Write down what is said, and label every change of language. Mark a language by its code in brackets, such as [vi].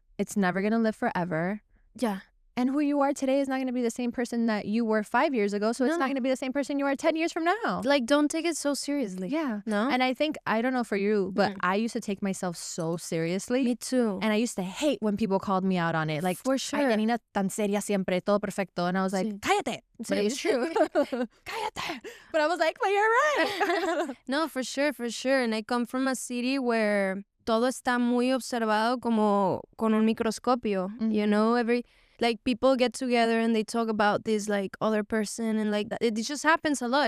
[en] It's never gonna live forever. Yeah. And who you are today is not gonna be the same person that you were 5 years ago. So it's not gonna be the same person you are 10 years from now. Like, don't take it so seriously. Yeah. No. And I think, I don't know for you, but I used to take myself so seriously. Me too. And I used to hate when people called me out on it. Like, for sure. [es] Ay, Yanina, tan seria siempre, todo perfecto. [en] And I was like, [es] cállate. [en] But it was true. [es] Cállate. [en] But I was like, but you're right. No, for sure. And I come from a city where [es] todo está muy observado como con un microscopio. [en] You know, like people get together and they talk about this like other person and like that. It just happens a lot.